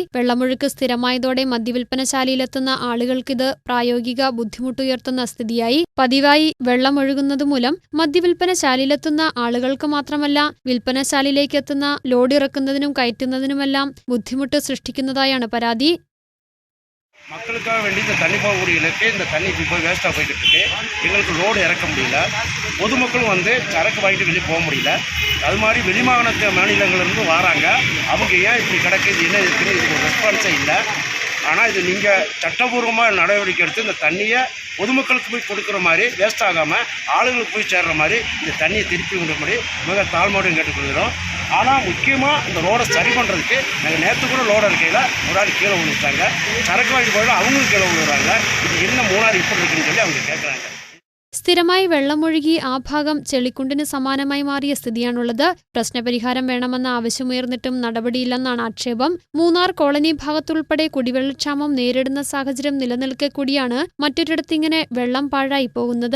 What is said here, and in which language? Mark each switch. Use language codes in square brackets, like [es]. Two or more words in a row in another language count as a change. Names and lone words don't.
[ml] വെള്ളമൊഴുക്ക് സ്ഥിരമായതോടെ മദ്യവിൽപ്പനശാലയിലെത്തുന്ന ആളുകൾക്കിത് പ്രായോഗിക ബുദ്ധിമുട്ടുയർത്തുന്ന സ്ഥിതിയായി. പതിവായി വെള്ളമൊഴുകുന്നതുമൂലം മദ്യവിൽപ്പനശാലയിലെത്തുന്ന ആളുകൾക്ക് മാത്രമല്ല, വിൽപ്പനശാലയിലേക്ക് എത്തുന്ന ലോഡ് ഇറക്കുന്നതിനും കയറ്റുന്നതിനുമെല്ലാം ബുദ്ധിമുട്ട് സൃഷ്ടിക്കുന്നതായാണ് പരാതി. [ta] மக்களுக்காக வேண்டி இந்த தண்ணி போகக்கூடிய இலக்கு இந்த தண்ணி இப்போ வேஸ்ட்டாக போய்கிட்டு இருக்கு. எங்களுக்கு லோடு இறக்க முடியல. பொதுமக்களும் வந்து சரக்கு வாங்கிட்டு வெளியே போக முடியல. அது மாதிரி மாநிலங்கள்லேருந்து வராங்க. அவங்க ஏன் இப்படி கிடக்குது, என்ன இருக்குன்னு இதுக்கு ரெஸ்பான்ஸே இல்லை. ஆனால் இது நீங்கள் சட்டபூர்வமாக நடவடிக்கை எடுத்து இந்த தண்ணியை பொதுமக்களுக்கு போய் கொடுக்குற மாதிரி, வேஸ்ட் ஆகாமல் ஆளுங்களுக்கு போய் சேர்ற மாதிரி இந்த தண்ணியை திருப்பி விடும்படி மிக தாழ்மையோடு கேட்டுக்கொள்கிறோம். ஆனால் முக்கியமாக இந்த ரோடை சரி பண்ணுறதுக்கு நாங்கள் நேற்று கூட லோடு இருக்கையில் ஒரு ஆள் கீழே விழுந்துட்டாங்க. சரக்கு வாங்கிட்டு போயிடும் அவங்களும் கீழே விழுகிறாங்க. இது என்ன மூணாறு இப்படி இருக்குன்னு சொல்லி அவங்க கேட்குறாங்க. [ml] സ്ഥിരമായി വെള്ളമൊഴുകി ആ ഭാഗം ചെളിക്കുണ്ടിന് സമാനമായി മാറിയ സ്ഥിതിയാണുള്ളത്. പ്രശ്നപരിഹാരം വേണമെന്ന ആവശ്യമുയർന്നിട്ടും നടപടിയില്ലെന്നാണ് ആക്ഷേപം. മൂന്നാർ കോളനി ഭാഗത്തുൾപ്പെടെ കുടിവെള്ളക്ഷാമം നേരിടുന്ന സാഹചര്യം നിലനിൽക്കെ കൂടിയാണ് മറ്റൊരിടത്തിങ്ങനെ വെള്ളം പാഴായി പോകുന്നത്.